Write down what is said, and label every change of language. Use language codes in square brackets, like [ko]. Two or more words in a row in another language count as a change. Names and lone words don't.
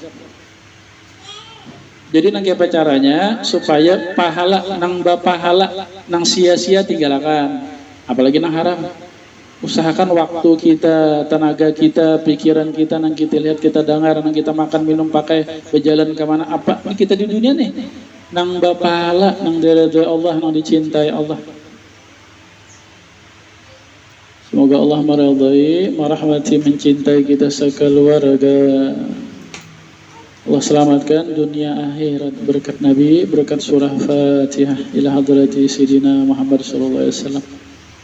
[bjn] Jadi nang apa caranya supaya pahala nang bapahala nang sia-sia tinggalkan, apalagi nang haram. Usahakan waktu kita, tenaga kita, pikiran kita, nang kita lihat, kita dengar, nang kita makan, minum, pakai, berjalan kemana, apa ini kita di dunia nih, nang bapahala, nang diridhoi Allah, nang dicintai Allah. [id] Semoga Allah meridhai, merahmati, mencintai kita sekeluarga. Allah selamatkan dunia akhirat berkat Nabi, berkat surah Fatihah [ar] إلى حضرة سيدنا محمد صلى الله عليه وسلم.